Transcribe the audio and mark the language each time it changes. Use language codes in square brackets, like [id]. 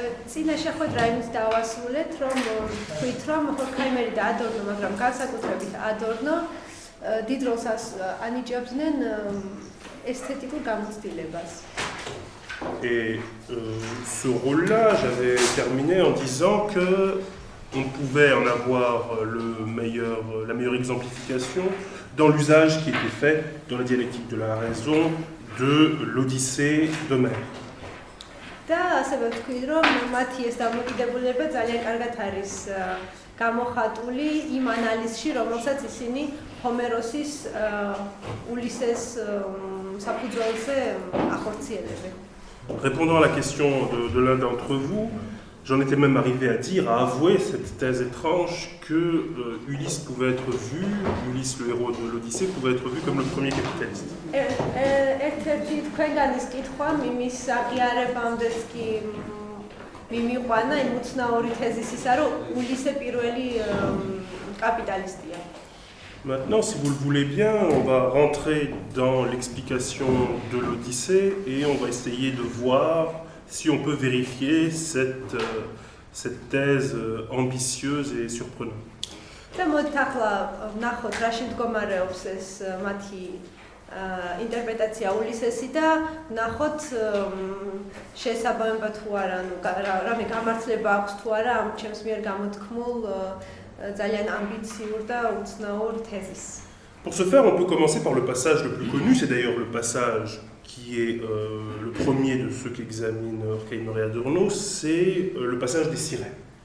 [ka] წინა შეხვედრა იმით დავასრულეთ, რომ თქვით, რომ ჰორქაიმერი და ადორნო, მაგრამ განსაკუთრებით ადორნო დიდ როლს ანიჭებდნენ ესთეტიკურ გამოცდილებას. [fr] Et ce rôle-là, j'avais terminé en disant que on pouvait en avoir la meilleure exemplification dans l'usage qui était fait dans la dialectique de la raison de l'Odyssée d'Homère. [ka] და ასევე ვთქვი, რომ მათი ეს დამოკიდებულება ძალიან კარგად არის გამოხატული იმ ანალიზში, რომელსაც ისინი ჰომეროსის ულისეს საფუძველზე ახორციელებენ. [fr] Répondant à la question de l'un d'entre vous, j'en étais même arrivé à dire, à avouer cette thèse étrange que Ulysse pouvait être vu, Ulysse le héros de l'Odyssée, pouvait être vu comme le premier capitaliste. [ka] ერთ-ერთი თქვენგანის კითხვა მის აღიარებამდეც კი მიმიყვანა იმ უცნაური თეზისისა, რომ ულისე პირველი კაპიტალისტია. [fr] Maintenant, si vous le voulez bien, on va rentrer dans l'explication de l'Odyssée et on va essayer de voir si on peut vérifier cette thèse ambitieuse et surprenante. [ka] და მოდით ახლა ვნახოთ რა შემდგომარეობს ეს მათი ინტერპრეტაცია ულისესი და ვნახოთ შესაბამება თუ არა, ანუ რამე გამართლება აქვს თუ არა ამ ჩემს მიერ გამოთქმულ ძალიან ამბიციურ და უცნაურ თეზისს. [fr] Pour ce faire, on peut commencer par le passage le plus connu, c'est d'ailleurs le passage qui est le premier de ceux qu'examinent Horkheimer et Adorno, c'est le passage des sirènes.